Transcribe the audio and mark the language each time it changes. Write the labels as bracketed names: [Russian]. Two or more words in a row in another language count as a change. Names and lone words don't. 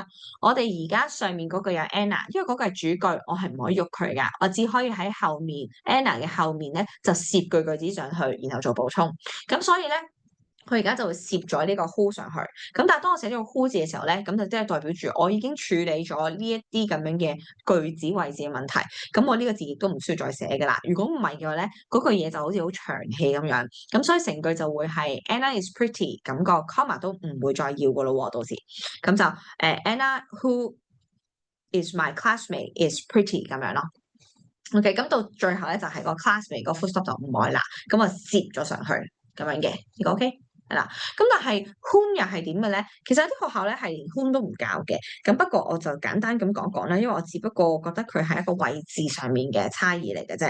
[Cantonese] 我哋而家上面嗰句有 Anna，因為嗰句係主句，我係唔可以喐佢噶，我只可以喺後面 Anna 嘅後面咧就攝句句子上去，然後做補充。咁所以咧。佢而家就會攝咗呢個 who 上去，咁但係當我寫咗個 who 字嘅時候咧，咁就即係代表住我已經處理咗呢一啲咁樣嘅句子位置嘅問題，咁我呢個字亦都唔需要再寫㗎啦。如果唔係嘅話咧，嗰句嘢就好似好長氣咁樣，咁所以成句就會係 [English] Anna is pretty， [Cantonese] 咁個 comma 都唔會再要㗎咯喎，到時咁就 [English] Anna who is my classmate is pretty [Cantonese] 咁樣咯。OK，咁到最後咧就係個 classmate 個 [English] full stop [Cantonese] 就唔愛啦，咁我攝咗上去咁樣嘅，呢個 OK。係啦，咁但係 whom 又係點嘅咧？其實有啲學校咧係連 whom 都唔教嘅，咁不過我就簡單咁講講啦，因為我只不過覺得佢係一個位置上面嘅差異嚟嘅啫。